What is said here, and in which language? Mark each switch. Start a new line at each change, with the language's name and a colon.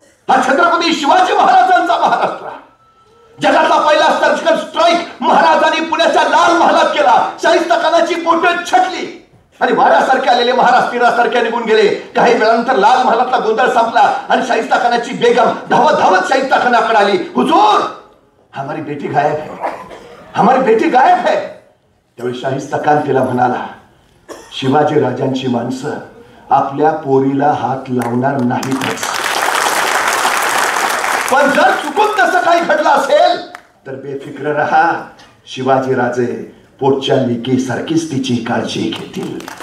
Marathi: हा छत्रपती शिवाजी महाराजांचा महाराष्ट्र. जगातला पहिला सर्जिकल स्ट्राईक महाराजांनी पुण्याच्या लाल महालात केला. शाहिस्ताखानाची बोटे छटली आणि वाऱ्यासारखे आलेले महाराज तीरासारख्या निघून गेले. काही वेळानंतर लाल महालातला गोंधळ संपला आणि शाहिस्ताखानाची बेगम धावत धावत शाहिस्ताखानाकडे आली.
Hindi: हुजूर, हमारी बेटी गायब है, हमारी बेटी गायब है.
Marathi: त्यावेळी शाहिस्ताखान तिला म्हणाला, शिवाजी राजांची माणसं आपल्या पोरीला हात लावणार नाहीतच, पण जर चुकून तसं काही घडलं असेल तर बेफिक्र रहा, शिवाजी राजे पोटच्या लेकी सारखीच तिची काळजी घेतील.